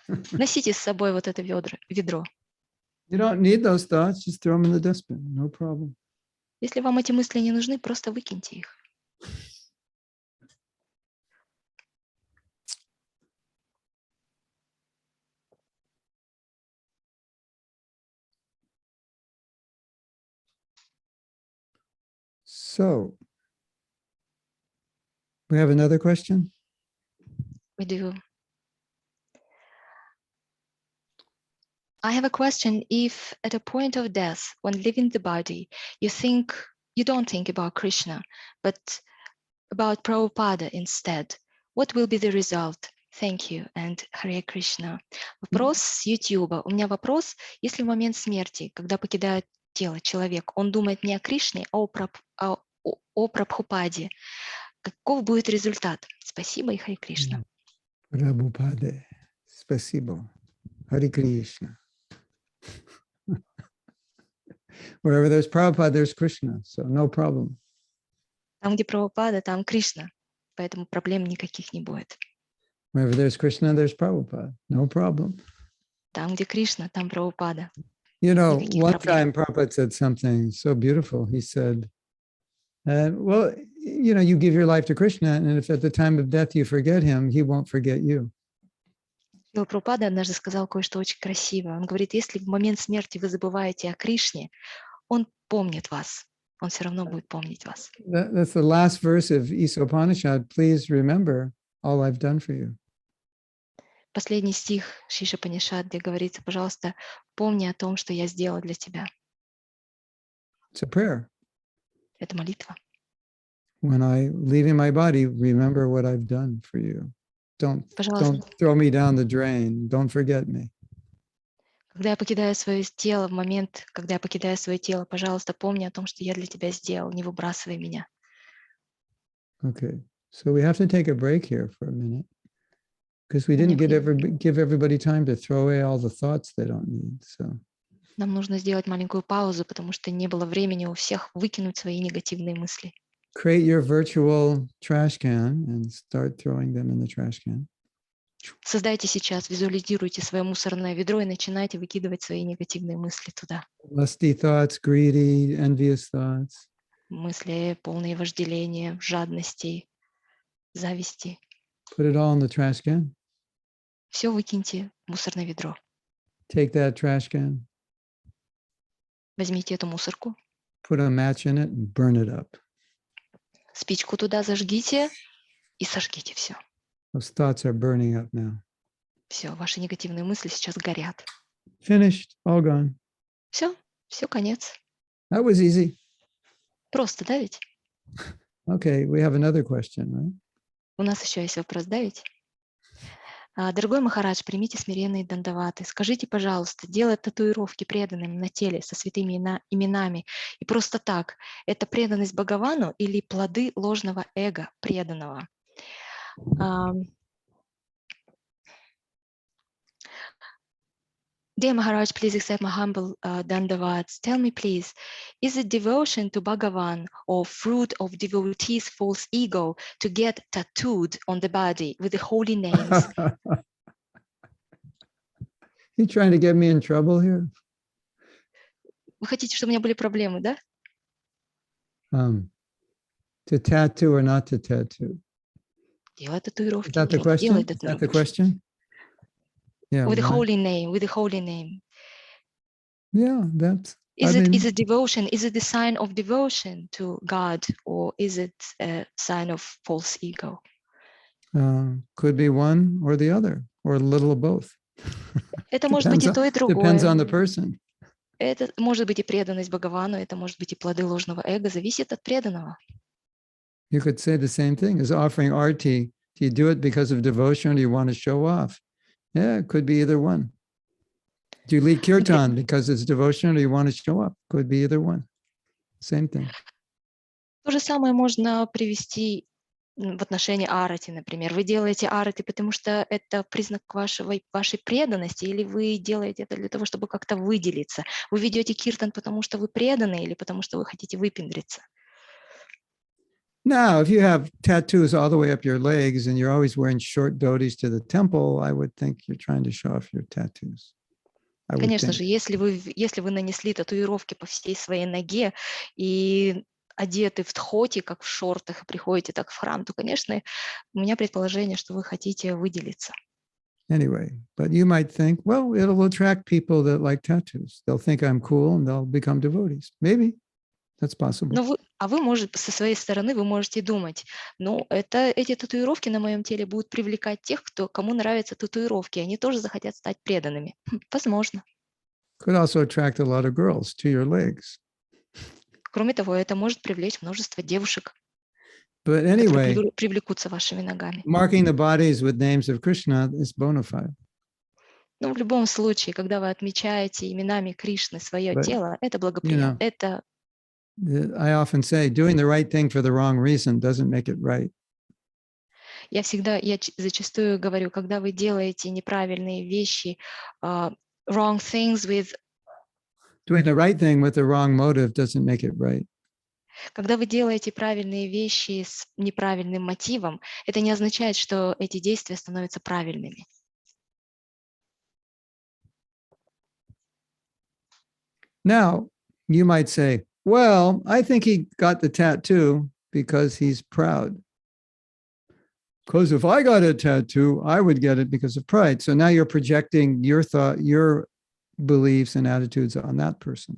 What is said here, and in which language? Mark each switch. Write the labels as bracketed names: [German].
[Russian] Носите с собой вот это ведро. [English] You don't need those thoughts, just throw them in the dustbin, no problem. [Russian] Если вам эти мысли не нужны, просто выкиньте их. [English] So, we have another question? We do. I have a question. If at a point of death, when leaving the body, you don't think about Krishna, but about Prabhupada instead, what will be the result? Thank you and Hare Krishna. [Russian] Вопрос с YouTube. У меня вопрос. Если в момент смерти, когда покидает тело человек, он думает не о Кришне, а о Прабхупаде, каков будет результат? Спасибо и Харе Кришна. Prabhupada. Спасибо. Hare Krishna. [English] Wherever there's Prabhupada, there's Krishna, so no problem. [Russian] Там, где Прабхупада, там Кришна, поэтому проблем никаких не будет. [English] Wherever there's Krishna, there's Prabhupada, no problem. [Russian] Там, где Кришна, там Прабхупада. [English] You know, [Russian] Никаких [English] one [Russian] проблем. [English] time Prabhupada said something so beautiful. He said, well, you know, you give your life to Krishna, and if at the time of death you forget him, he won't forget you. [Russian] Прабхупада однажды сказал кое-что очень красивое. Он говорит, если в момент смерти вы забываете о Кришне, он помнит вас. Он все равно будет помнить вас. [English] That's the last verse of Исцеление. Please remember all I've done for you. [Russian] Последний стих Шиша Панишат, где говорится, пожалуйста, помни о том, что я сделал для тебя. [English] It's a prayer. [Russian] Это молитва. [English] When I leaving my body, remember what I've done for you. Don't throw me down the drain. Don't forget me. [Russian] Когда я покидаю свое тело, в момент, когда я покидаю свое тело, пожалуйста, помни о том, что я для тебя сделал, не выбрасывай меня. [English] Okay, so we have to take a break here for a minute because we didn't give everybody time to throw away all the thoughts they don't need. So. [Russian] Нам нужно сделать маленькую паузу, потому что не было времени у всех выкинуть свои негативные мысли. [English] Create your virtual trash can and start throwing them in the trash can. [Russian] Создайте сейчас, визуализируйте свое мусорное ведро и начинайте выкидывать свои негативные мысли туда. [English] Lusty thoughts, greedy, envious thoughts. [Russian] Мысли, полные вожделения, жадности, зависти. [English] Put it all in the trash can. [Russian] Все выкиньте в мусорное ведро. [English] Take that trash can. [Russian] Возьмите эту мусорку. [English] Put a match in it and burn it up. [Russian] Спичку туда зажгите и сожгите все. [English] Those thoughts are burning up now. [Russian] Все, ваши негативные мысли сейчас горят. [English] Finished, all gone. [Russian] Все, конец. [English] That was easy. [Russian] Просто, да ведь? [English] Okay, we have another question, right? [Russian] У нас еще есть вопрос, да ведь? Дорогой Махарадж, примите смиренные дандаваты. Скажите, пожалуйста, делать татуировки преданным на теле со святыми именами и просто так, это преданность Бхагавану или плоды ложного эго преданного? [English] Dear Maharaj, please accept my humble dandavats. Tell me, please, is it devotion to Bhagavan or fruit of devotee's false ego to get tattooed on the body with the holy names? You trying to get me in trouble here? [Russian] Вы хотите, чтобы у меня были проблемы, да? [English] To tattoo or not to tattoo? [Russian] Делать татуировки. [English] Is that the question? Is that the question? Yeah. With the holy name, with the holy name. Yeah, that's. Is it devotion? Is it the sign of devotion to God, or is it a sign of false ego? Could be one or the other, or a little of both. [Russian] Это может быть и то, и другое. [English] Depends on the person. [Russian] Это может быть и преданность Бхагавану, это может быть и плоды ложного эго, зависит от преданного. [English] You could say the same thing as offering arti. Do you do it because of devotion or do you want to show off? Yeah, it could be either one. Do you lead kirtan because it's devotion or do you want to show up? Could be either one. Same thing. [Russian] То же самое можно привести в отношении арати, например. Вы делаете арати, потому что это признак вашей преданности, или вы делаете это для того, чтобы как-то выделиться? Вы ведете киртан, потому что вы преданы, или потому что вы хотите выпендриться? [English] Now, if you have tattoos all the way up your legs and you're always wearing short dhotis to the temple, I would think you're trying to show off your tattoos. [Russian] Конечно же, если вы нанесли татуировки по всей своей ноге и одеты в дхоти, как в шортах, и приходите так в храм, то, конечно, у меня предположение, что вы хотите выделиться. [English] Anyway, but you might think, well, it'll attract people that like tattoos. They'll think I'm cool and they'll become devotees. Maybe that's possible. [Russian] А вы, может, со своей стороны вы можете думать, ну, эти татуировки на моем теле будут привлекать тех, кому нравятся татуировки, они тоже захотят стать преданными. Возможно. [English] Could also attract a lot of girls to your legs. [Russian] Кроме того, это может привлечь множество девушек, [English] But [Russian] которые [English] anyway, [Russian] привлекутся вашими ногами. [English] marking the bodies with names of Krishna is bona fide. [Russian] Но в любом случае, когда вы отмечаете именами Кришны свое [English] But, [Russian] тело, это благоприятно. Это [English] I often say, doing the right thing for the wrong reason doesn't make it right. [Russian] я зачастую говорю, когда вы делаете неправильные вещи, [English] wrong things with, Doing the right thing with the wrong motive doesn't make it right. [Russian] когда вы делаете правильные вещи с неправильным мотивом, это не означает, что эти действия становятся правильными. [English] Now, you might say, well, I think he got the tattoo because he's proud. Because if I got a tattoo, I would get it because of pride. So now you're projecting your thought, your beliefs and attitudes on that person.